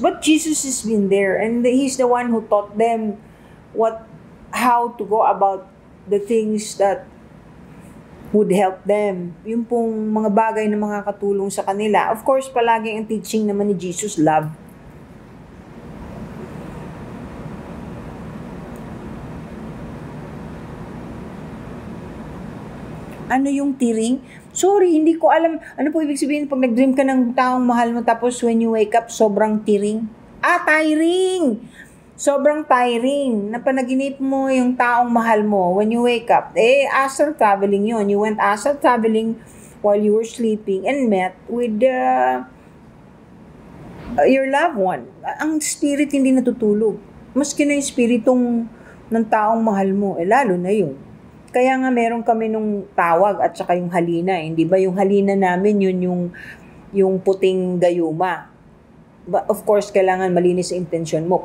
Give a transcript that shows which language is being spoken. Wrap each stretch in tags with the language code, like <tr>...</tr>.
<en>But Jesus has been there and he's the one who taught them how to go about the things that would help them.</en> <tl>Yung pong mga bagay na makakatulong sa kanila. Of course, palagi ang teaching naman ni Jesus, love. Ano yung tiring? Sorry, hindi ko alam. Ano po ibig sabihin pag nag-dream ka ng taong mahal mo tapos</tl> <en>when you wake up,</en> <tl>sobrang tiring? Tiring! Sobrang tiring. Napanaginip mo yung taong mahal mo</tl> <en>when you wake up.</en> <tl>Astral traveling yon.</tl> <en>You went astral traveling while you were sleeping and met with your loved one.</en> <tl>Ang spirit hindi natutulog. Maski na yung spiritong ng taong mahal mo, lalo na yun. Kaya nga meron kami nung tawag at saka yung halina. Hindi ba yung halina namin yun yung puting gayuma.</tl> <en>But of course,</en> <tl>kailangan malinis sa intensyon mo.</tl>